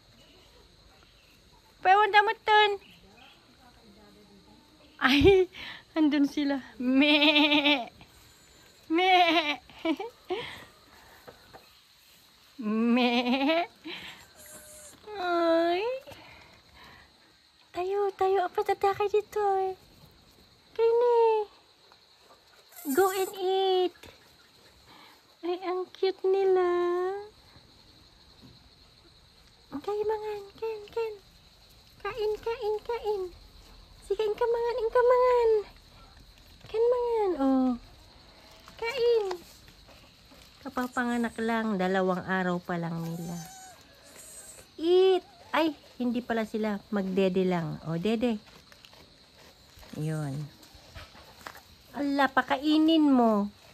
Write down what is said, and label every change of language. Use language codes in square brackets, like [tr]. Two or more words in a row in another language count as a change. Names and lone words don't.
[tl] Pwede mo ton. Ay, andun sila. Me. Ay. Tayo. Apa tatakay dito eh. Kini. [en] Go and eat. [tl] Ay, ang cute nila. Kain mangan. Kain. Kain. Sige, [ilo] ingka mangan. [tl] Kain mangan. Oh. Kain. Kapapanganak lang. 2 araw pa lang nila. Eat. Ay, hindi pala sila. Magdede lang. O, dede. Yun. Ala, pakainin mo.